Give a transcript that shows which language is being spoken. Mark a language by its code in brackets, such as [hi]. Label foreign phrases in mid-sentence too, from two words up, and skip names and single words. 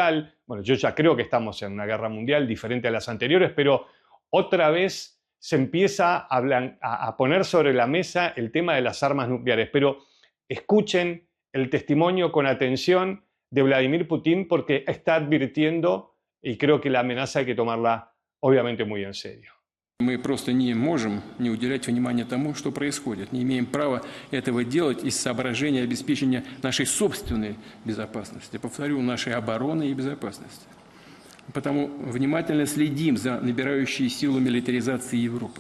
[es] Bueno, yo ya creo que estamos en una guerra mundial diferente a las anteriores, pero otra vez se empieza a poner sobre la mesa el tema de las armas nucleares. Pero escuchen el testimonio con atención de Vladimir Putin, porque está advirtiendo, y creo que la amenaza hay que tomarla obviamente muy en serio. [ru] Мы просто не можем не уделять внимания тому, что происходит. Не имеем права этого делать из соображения обеспечения нашей собственной безопасности. Повторю, нашей обороны и безопасности. Потому внимательно следим за набирающей силу милитаризации Европы.